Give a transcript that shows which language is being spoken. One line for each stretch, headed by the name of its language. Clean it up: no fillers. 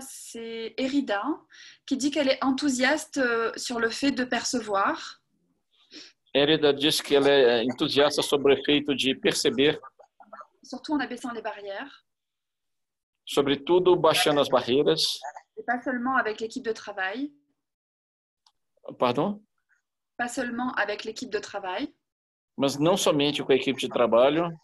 French: C'est Erida qui dit qu'elle est enthousiaste sur le fait de percevoir.
Portuguese: Érida diz que ela é entusiasta sobre o efeito de perceber,
French: surtout en abaissant les barrières.
Portuguese: Sobretudo baixando as barreiras.
French: Et pas seulement avec l'équipe de travail. Pardon? Pas seulement avec l'équipe de travail.
Portuguese: Mas não somente com a equipe de trabalho.